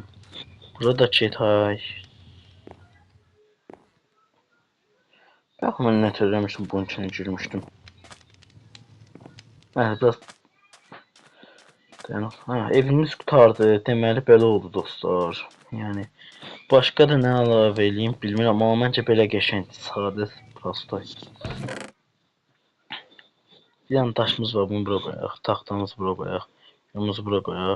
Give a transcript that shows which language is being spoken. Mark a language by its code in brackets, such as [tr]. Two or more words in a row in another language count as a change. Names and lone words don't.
[tr] Burada çetay. Ben ne söylemiştim bunun için girmiştim. Evet biraz ha, [az] evimiz qutardı. Deməli belə oldu dostlar. Yəni başqa da nə əlavə eləyim bilmirəm, amma məncə belə qəşəngdir, sadə, prosto. Bir dənə daşımız var, bunu bura qoyaq. Taxtamızı bura qoyaq. Yumumuzu bura qoyaq.